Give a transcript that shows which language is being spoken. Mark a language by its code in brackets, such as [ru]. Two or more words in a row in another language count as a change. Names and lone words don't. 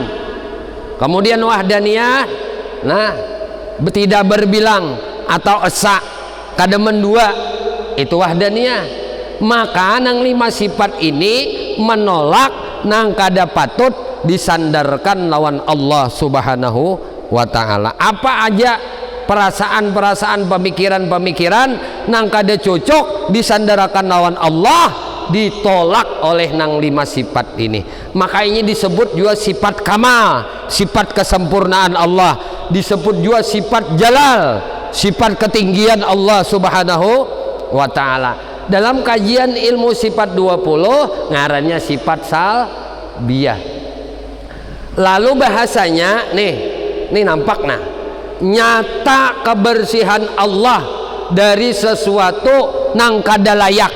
[bjn] Kemudian wahdaniyah, nah, tidak berbilang atau esa, kada mendua, itu wahdaniyah. Maka nang 5 sifat ini menolak nang kada patut disandarkan lawan Allah [ar] Subhanahu wa ta'ala. [bjn] Apa aja perasaan-perasaan, pemikiran-pemikiran nang kada cocok disandarkan lawan Allah, ditolak oleh nang 5 sifat ini. Maka ini disebut juga sifat kamal, sifat kesempurnaan Allah, disebut juga sifat jalal, sifat ketinggian Allah [ar] Subhanahu wa ta'ala. [bjn] Dalam kajian ilmu sifat 20 ngarannya sifat salbiyah. Lalu bahasanya nih nampak nah, nyata kebersihan Allah dari sesuatu nang kada layak.